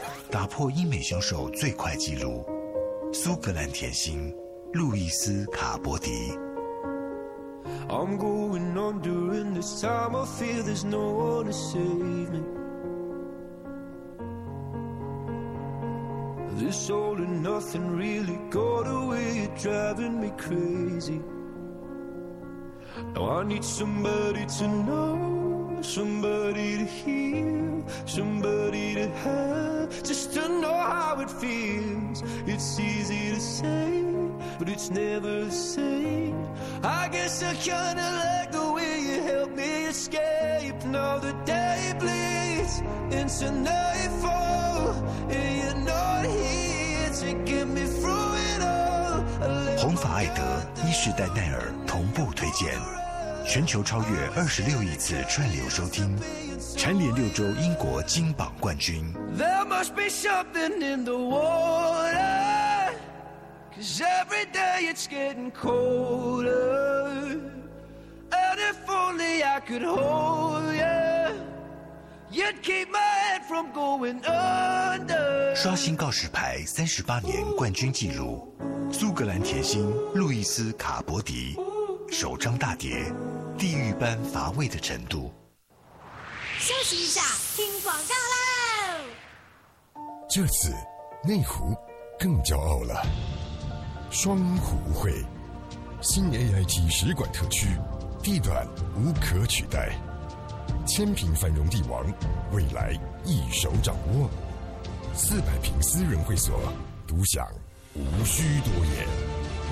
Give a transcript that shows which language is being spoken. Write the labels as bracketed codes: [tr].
[zh] 打破英美选手最快纪录，苏格兰甜心路易斯卡波迪。 [en] I'm going on during this time, I feel there's no one to save me. This all or nothing really got away, driving me crazy. Now I need somebody to know. Somebody to hear, somebody to have, just to know how it feels. It's easy to say, but it's never the same. I guess I kinda like the way you help me escape. Now the day bleeds into nightfall, and you're not here to get me through it all. [zh] 红发艾德伊士丹奈尔同步推荐，全球超越26亿次串流收听，蝉联六周英国金榜冠军。 [en] There must be something in the water, 'cause every day it's getting colder, and if only I could hold you, you'd keep my head from going under. [zh] 刷新告示牌38年冠军纪录，苏格兰甜心路易斯卡伯迪首张大碟。地狱般乏味的程度。休息一下，听广告啦。这次内湖更骄傲了，双湖会新 AIT 使馆特区，地段无可取代，千平繁荣地王，未来一手掌握，400平私人会所，独享无需多言。